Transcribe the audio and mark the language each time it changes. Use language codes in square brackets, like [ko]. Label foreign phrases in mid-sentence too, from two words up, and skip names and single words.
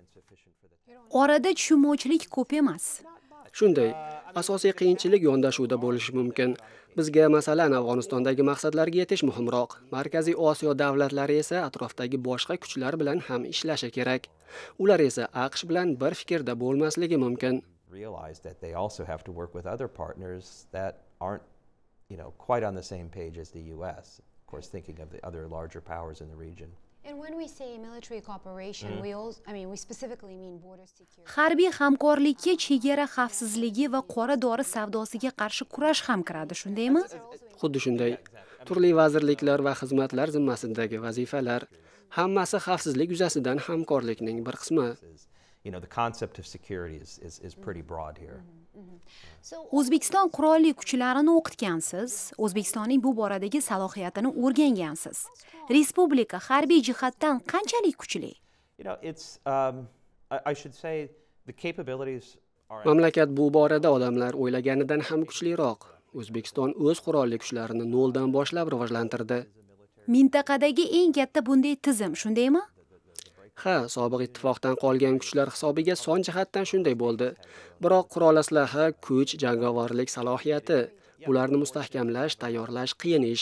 [uz] Orada tushunmovchilik ko'p emas. Shunday, asosiy qiyinchilik yondashuvda bo'lishi mumkin. Bizga masalan Afg'onistondagi maqsadlarga yetish muhimroq. Markaziy Osiyo davlatlari esa atrofdagi boshqa kuchlar bilan ham ishlashi kerak. Ular esa AQSh bilan bir fikrda bo'lmasligi mumkin. [en] Realize that they also have to work with other partners that aren't, quite on the same page as the US. Of course, thinking of the other larger powers in the region. And when we say military cooperation, we specifically mean border security. [uz] Harbiy hamkorlikka chegara xavfsizligi va qora-dori savdosiga qarshi kurash ham kiradi, shundaymi? Xuddi shunday. Turli vazirliklar va xizmatlar zimmasidagi vazifalar hammasi xavfsizlik yuzasidan hamkorlikning bir qismi. [en] The concept of security is pretty broad here. [uz] O'zbekiston qurolli kuchlarini o'qitgansiz, O'zbekistonning bu boradagi salohiyatini o'rgangansiz. Respublika harbiy jihatdan qanchalik kuchli? [en] I should say the capabilities are. [uz] Mamlakat bu borada odamlar o'ylaganidan ham kuchliroq. O'zbekiston o'z qurolli kuchlarini noldan boshlab rivojlantirdi. Mintaqadagi eng katta bunday tizim, shundaymi? Ha, sobiq ittifoqdan qolgan kuchlar hisobiga son jihatdan shunday bo'ldi. Biroq qurol aslaha, kuch, jangovarlik salohiyati, ularni mustahkamlash, tayyorlash qiyin ish.